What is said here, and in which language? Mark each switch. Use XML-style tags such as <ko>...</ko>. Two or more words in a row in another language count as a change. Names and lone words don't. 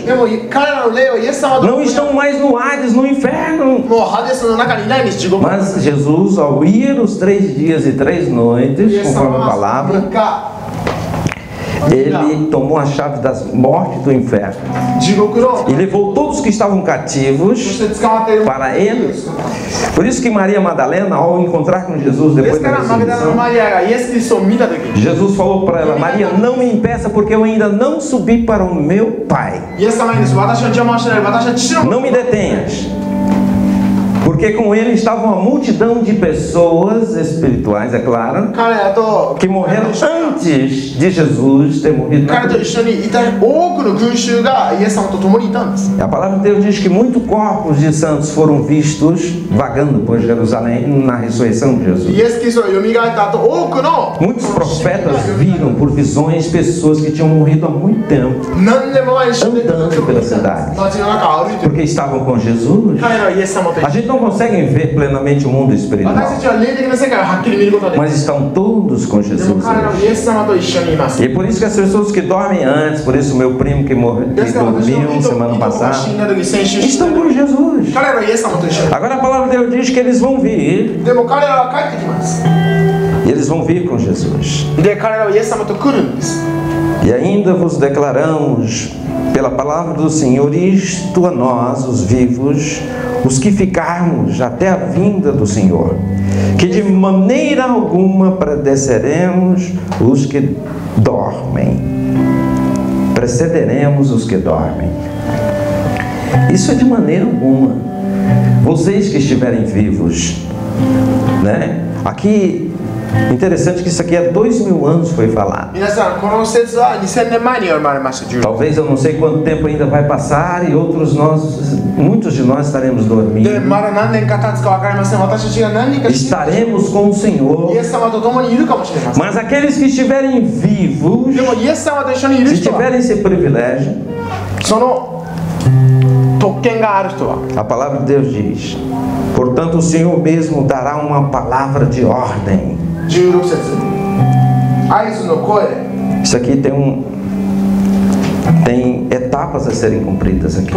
<ja>でも彼らの霊はイエス様と</ja> <pt>Não estão mais no Hades, no inferno.</pt> <ja>もうハデスの中にいないんです。地獄。</ja> <pt>Mas Jesus, ao ir os 3 dias e 3 noites,</pt> <ja>イエス様</ja> <pt>conforme a</pt> <ja>は</ja> <pt>palavra,</pt> <ja>3日</ja> <pt>ele tomou a chave das mortes do inferno</pt> <ja>地獄の</ja> <pt>e levou todos que estavam</pt> <ja>そ</ja> <pt>cativos</pt> <ja>して捕まっている</ja> <pt>para ele. Por isso que Maria Madalena, ao encontrar com Jesus</pt> <ja>です</ja> <pt>depois</pt> <ja>か</ja> <pt>da</pt> <ja>らマグダラの</ja> <pt>ressurreição,</pt> <ja>マリアがイエス・キリストを見たとき</ja> <pt>Jesus falou para ela: Maria, não me impeça, porque eu ainda não subi para o meu Pai.</pt> <ja>イエス様にです。私の邪魔をしない。私は父の</ja> <pt>Não me detenhas. Porque com ele estava uma multidão de pessoas espirituais, é claro,</pt> <ja>彼らと</ja> <pt>que morreram antes de Jesus ter morrido na</pt> <ja>彼と</ja> <pt>cruz.</pt> <ja>一緒にいた多くの群衆がイエス様と共にいたんです。</ja> <pt>A palavra de Deus diz que muitos corpos de santos foram vistos vagando por Jerusalém na ressurreição de</pt> <ja>イ</ja> <pt>Jesus.</pt> <ja>エス・キリストが蘇った後多くの</ja> <pt>Muitos profetas viram por visões pessoas que tinham morrido há muito tempo,</pt> <ja>何年も前に死んでいた人がいたんです。</ja> <pt>Andando pela cidade.</pt> <ja>街の中を歩いてる。</ja> <pt>porque estavam com Jesus.</pt> <ja>彼らはイエス様と一</ja> <pt>A</pt> <ja>緒に</ja> <pt>gente não consegue ver plenamente o mundo</pt> <ja>私た</ja> <pt>espiritual,</pt> <ja>ちは霊的な世界をはっきり見ることができる。</ja> <pt>mas estão todos com</pt> <ja>でも</ja> <pt>Jesus</pt> <ja>彼らは</ja> <pt>hoje.</pt> <ja>イエス様と一緒にいます。</ja> <pt>E por isso que as pessoas que dormem antes, por isso o meu primo que morreu,</pt> <ja>です</ja> <pt>que</pt> <ja>から私の</ja> <pt>dormiu</pt> <ja>いと</ja> <pt>semana</pt> <ja>こが</ja> <pt>passada,</pt> <ja>死んだ時先週死ん</ja> <pt>estão</pt> <ja>だ</ja> <pt>com</pt> <ja>時</ja> <pt>Jesus.</pt> <ja>彼らはイエス様と一緒に。</ja> <pt>Agora a palavra de Deus diz que eles vão vir,</pt> <ja>でも彼らは帰ってきます。</ja> <pt>e eles vão vir com Jesus.</pt> <ja>で彼らはイエス様と来るんです。</ja> <pt>E ainda vos declaramos pela palavra do Senhor isto a nós, os vivos, os que ficarmos até a vinda do Senhor, que de maneira alguma precederemos os que dormem. Precederemos os que dormem. Isso é de maneira alguma. Vocês que estiverem vivos, né? Aqui, interessante que isso aqui há 2000 anos foi falado.</pt> <ja>皆さん、この説は2000年前に読まれました。16</ja> <pt>Talvez eu não sei quanto tempo ainda vai passar e muitos de nós estaremos</pt> <ja>で</ja> <pt>dormindo.</pt> <ja>まだ何年か経つか分かりません。私たちが何人か死んで</ja> <pt>Estaremos com o</pt> <ja>イ</ja> <pt>Senhor.</pt> <ja>エス様と共にいるかもしれません。</ja> <pt>Mas aqueles que estiverem vivos,</pt> <ja>でもイエス様と一緒にいる</ja> <pt>se</pt> <ja>人は</ja> <pt>tiverem esse privilégio,</pt> <ja>その特権がある人は</ja> <pt>a palavra de Deus diz: portanto, o Senhor mesmo dará uma palavra de ordem.</pt> <ja>16 節合図の声</ja> <pt>Isso aqui tem etapas a serem cumpridas aqui.</pt>